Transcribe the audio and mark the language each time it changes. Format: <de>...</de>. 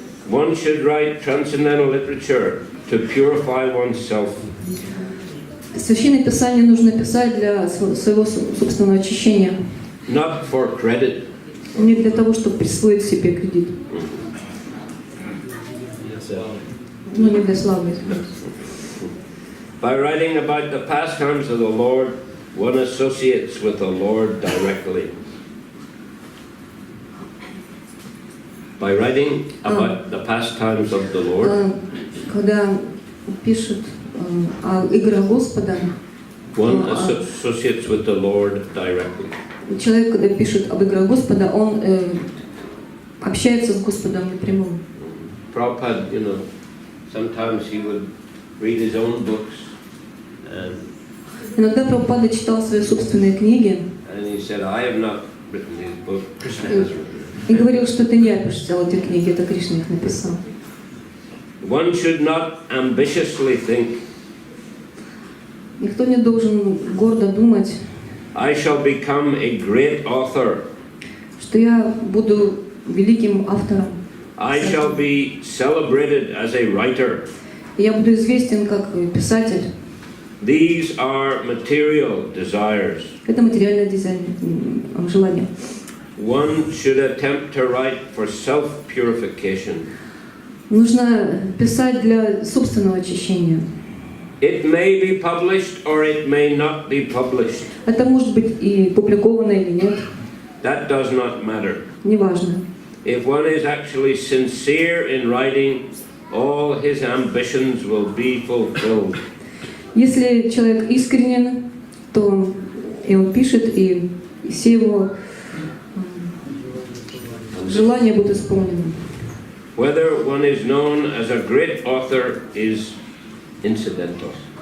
<en>One should write transcendental literature to purify oneself.</en> <ru>Священное Писание нужно писать для своего собственного очищения.</ru> <en>Not for credit.</en> <ru>Не для того, чтобы присвоить себе кредит. Но не для славы.</ru> <en>By writing about the pastimes of the Lord, one associates with the Lord directly. By writing about the pastimes of the Lord,</en> <ru>когда пишут о играх Господа,</ru> <en>one associates with the Lord directly.</en> <ru>Человек, когда пишет об играх Господа, он общается с Господом напрямую.</ru> <en>Prabhupada, sometimes he would read his own books, and</en> <ru>Иногда Прабхупада читал свои собственные книги</ru> <en>he said, I have not written these books, Krishna has written them.</en> <ru>и говорил, что это не я писал эти книги, это Кришна их написал.</ru> <en>One should not ambitiously think,</en> <ru>Никто не должен гордо думать,</ru> <en>I shall become a great author.</en> <ru>что я буду великим автором.</ru> <en>I shall be celebrated as a writer.</en> <ru>Я буду известен как писатель.</ru> <en>These are material desires.</en> <ru>Это материальное желание.</ru> <en>One should attempt to write for self-purification.</en> <ru>Нужно писать для собственного очищения.</ru> <en>It may be published or it may not be published.</en> <ru>Это может быть и публиковано или нет.</ru> <en>That does not matter.</en> <ru>Неважно.</ru> <en>If one is actually sincere in writing, all his ambitions will be fulfilled.</en> <ru>Если человек искренен, то и он пишет, и все его желания будут исполнены.</ru> <en>Whether one is known as a great author is incidental.</en>